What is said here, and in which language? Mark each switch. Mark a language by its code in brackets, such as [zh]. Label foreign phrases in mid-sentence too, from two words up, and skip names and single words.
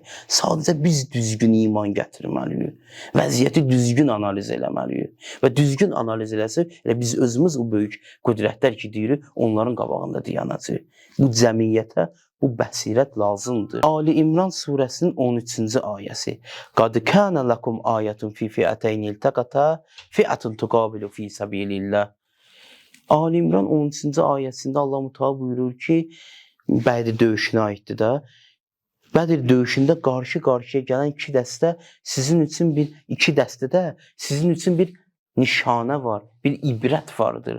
[az] Sadəcə biz düzgün iman gətirməliyik. Vəziyyəti düzgün analiz eləməliyik. Və düzgün analiz eləsək, biz özümüz o böyük qüdrətlər ki, deyirik, onların qabağında dayanacaq. Bu cəmiyyətə bu bəsirət lazımdır. Ali İmran surəsinin 13-cü ayəsi. [ar] قد كان لكم آية في فئتين التقتا فئة تقاتل في سبيل الله. [az] Ali İmran 13-cü ayəsində Allah-Müteala buyurur ki, Bədir döyüşünə aiddir da. Bədir döyüşündə qarşı-qarşıya gələn iki dəstə sizin üçün iki dəstədə sizin üçün bir nişanə var, bir ibrət vardır.